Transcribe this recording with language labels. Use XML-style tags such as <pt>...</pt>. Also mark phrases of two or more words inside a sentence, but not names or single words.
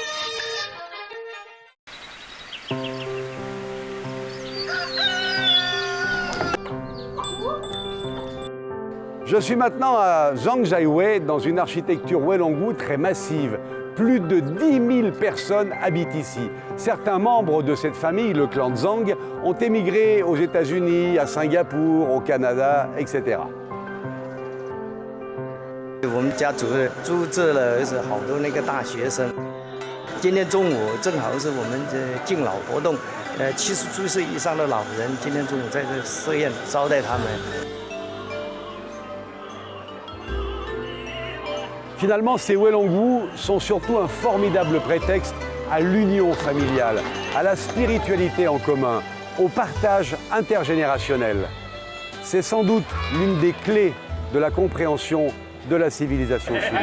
<fr>Je suis maintenant à Zhangjiawei, dans une architecture Welongu très massive. Plus de 10 000 personnes habitent ici. Certains membres de cette famille, le clan Zhang, ont émigré aux États-Unis, à Singapour, au Canada, etc.</fr> <zh>我们家族住这了是好多那个大学生。今天中午正好是我们的敬老活动，70岁以上的老人今天中午在这设宴招待他们。</zh> <fr>Finalement, ces Welongu sont surtout un formidable prétexte à l'union familiale, à la spiritualité en commun, au partage intergénérationnel. C'est sans doute l'une des clés de la compréhension de la civilisation chinoise.</fr>